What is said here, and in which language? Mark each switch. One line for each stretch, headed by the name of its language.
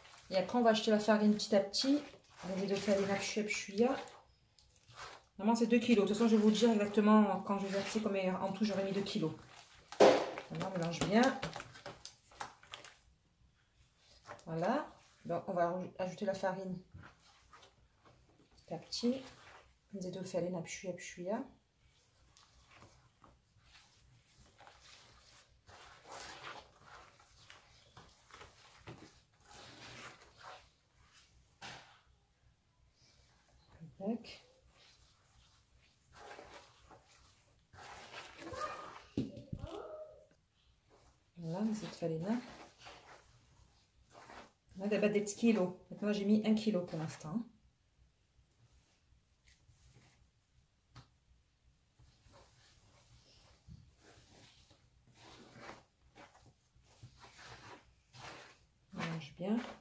French: Et après, on va ajouter la farine petit à petit. On va de farine à Normalement, c'est 2 kg. De toute façon, je vais vous dire exactement quand je vais verser combien en tout j'aurais mis 2 kg. Voilà, on mélange bien. Voilà. Donc, on va ajouter la farine petit à petit.
Arabic: نزيد الفرينة بشوية بشوية. هكاك. Voilà, نزيد فرينة. دابا درت كيلو.
French: Maintenant j'ai mis 1 kg pour l'instant. On mélange bien.